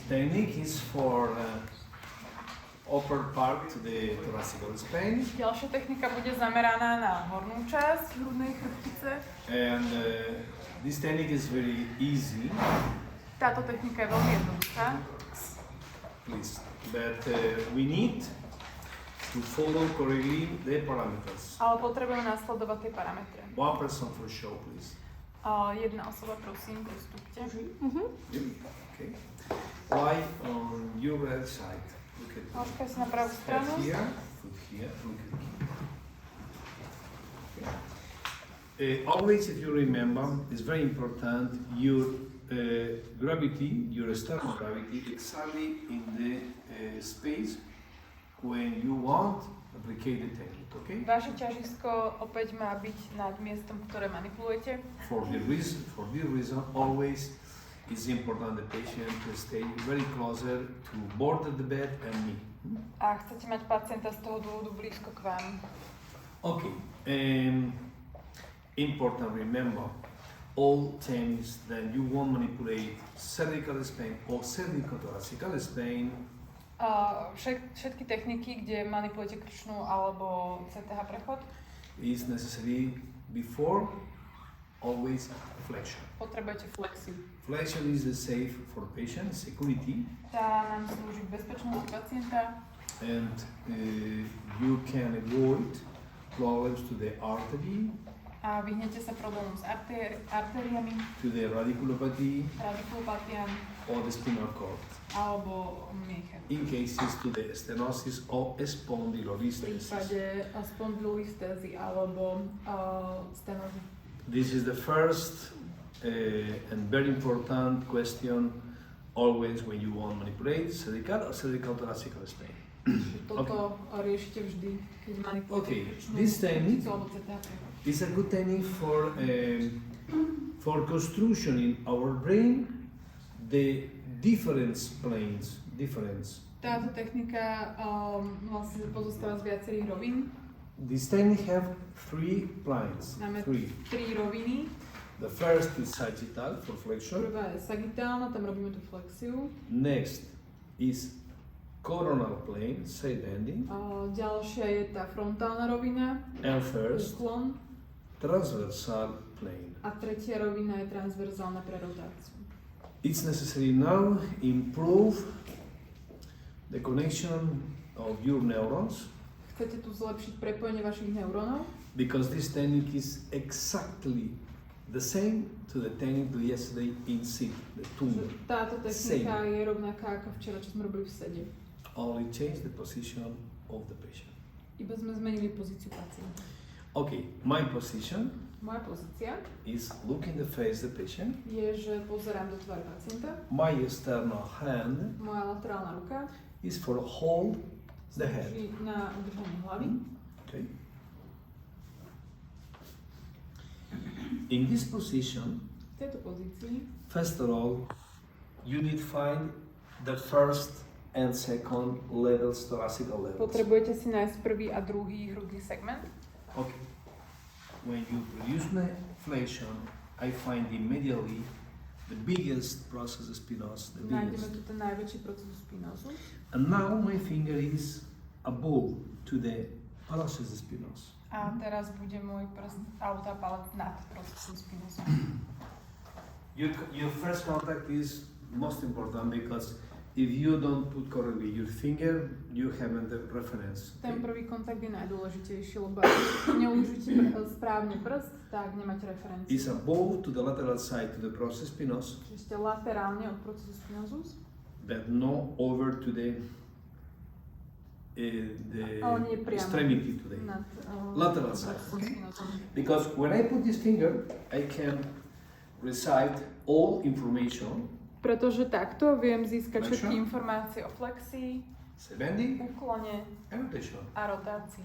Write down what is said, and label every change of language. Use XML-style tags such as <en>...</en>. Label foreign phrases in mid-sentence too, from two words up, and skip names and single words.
<en>technique is for upper part to the thoracic spine.</en> <sk>Ďalšia technika bude zameraná na hornú časť hrudnej chrbtice.</sk> <en>And this technique is very easy.</en> <sk>Táto technika je veľmi jednoduchá.</sk> <en>Please. But we need to follow correctly the parameters.</en> <sk>Ale potrebujeme nasledovať tie parametre.</sk> <en>One person for show, please.</en> <sk>Jedna osoba, prosím, pristúpte.</sk> <en>Okay. Lie on your right side. Look at</en> <sk>Nožka si na pravú</sk> <en>head</en> <sk>stranu.</sk> <en>here, foot here. Look at okay. Always, if you remember, it's very important your gravity, your external gravity, exactly in the space when you want applicate the technique. Okay?</en> <sk>Vaše ťažisko opäť má byť nad miestom, ktoré manipulujete.</sk> <en>For this reason, always it's important the patient to stay very closer to border the bed and me.</en> <sk>A chcete mať pacienta z toho dôvodu blízko k vám.</sk> <en>Okay. Important remember all times that you want manipulate cervical spine or cervicothoracical spine.</en> <sk>Všetky techniky, kde manipulujete krčnú alebo CTH prechod,</sk> <en>Is necessary before always flexion.</en> <sk>potrebujete flexiu.</sk> <en>Flexion is the safe for patient security,</en> <sk>Tá nám slúži k bezpečnosti pacienta</sk> <en>and you can avoid problems to the artery,</en> <sk>a vyhnete sa problémom s artériami,</sk> <en>to the radiculopathy</en> <sk>radikulopatiám</sk> <en>or the spinal cord.</en> <sk>alebo mieche.</sk> <en>In cases to the stenosis or</en> <sk>V</sk> <en>spondylolisthesis.</en> <sk>prípade spondylolistézy alebo stenózy.</sk> <en>This is the first and very important question always when you want to manipulate cervical or cervical thoracical spine.</en> <sk>Toto riešite vždy, keď manipulujete</sk> <en>Okay,</en> <sk>krčnú</sk> <en>this technique-</en> <sk>chrbticu alebo CTH prechod.</sk> <en>It's a good technique for construction in our brain the difference planes.</en> <sk>Táto technika vlastne pozostáva z viacerých rovín.</sk> <en>This technique have three planes.</en> <sk>Máme</sk> <en>Three.</en> <sk>3 roviny.</sk> <en>The first is sagittal for flexion.</en> <sk>Prvá je sagittálna, tam robíme tú flexiu.</sk> <en>Next is coronal plane, side bending.</en> <sk>Ďalšia je tá frontálna rovina,</sk> <en>And first,</en> <sk>úklon.</sk> <en>transversal plane.</en> <sk>A tretia rovina je transverzálna pre rotáciu.</sk> <en>It's necessary now improve the connection of your neurons</en> <sk>Chcete tu zlepšiť prepojenie vašich neurónov,</sk> <en>because this technique is exactly the same to the technique we yesterday in SID, the</en> <sk>že</sk> <en>tumor.</en> <sk>táto technika je rovnaká ako včera, čo sme robili v sede.</sk> <en>Only change the position of the patient.</en> <sk>Iba sme zmenili pozíciu pacienta.</sk> <en>Okay, my position</en> <sk>Moja pozícia</sk> <en>is look in the face the patient.</en> <sk>je, že pozerám do tváre pacienta.</sk> <en>My external hand</en> <sk>Moja laterálna ruka</sk> <en>is for hold the head.</en> <sk>slúži na udržanie hlavy.</sk> <en>Okay. In this position,</en> <sk>V tejto pozícii</sk> <en>first of all, you need find the first and second levels, thoracical levels.</en> <sk>potrebujete si nájsť prvý a druhý hrudný segment.</sk> <en>Okay. When you produce flexion, I find immediately the biggest process spinos, the</en> <sk>Nájdeme</sk> <en>biggest.</en> <sk>tu ten najväčší proces spinózu.</sk> <en>And now my finger is above to the process spinos.</en> <sk>A teraz bude môj prst alebo tá palec nad procesom spinózu.</sk> <en>Your first contact is most important because if you don't put correctly your finger, you haven't the reference.</en> <sk>Ten prvý kontakt je najdôležitejší, lebo ak neužite správne prst, tak nemáte referenciu.</sk> <en>It's above to the lateral side to the process spinos,</en> <sk>Čiže ste laterálne od procesu spinozus,</sk> <en>but no over to the</en> <sk>ale nie priamo</sk> <en>extremity to the</en> <sk>nad</sk> <en>lateral side,</en> <sk>procesom</sk> <en>okay?</en> <sk>spinozum.</sk> <en>Because when I put this finger, I can recite all information,</en> <sk>Pretože takto viem získať Prečo? všetky informácie o flexii,</sk> <en>bending</en> <sk>úklone</sk> <en>and rotation.</en> <sk>a rotácii.</sk>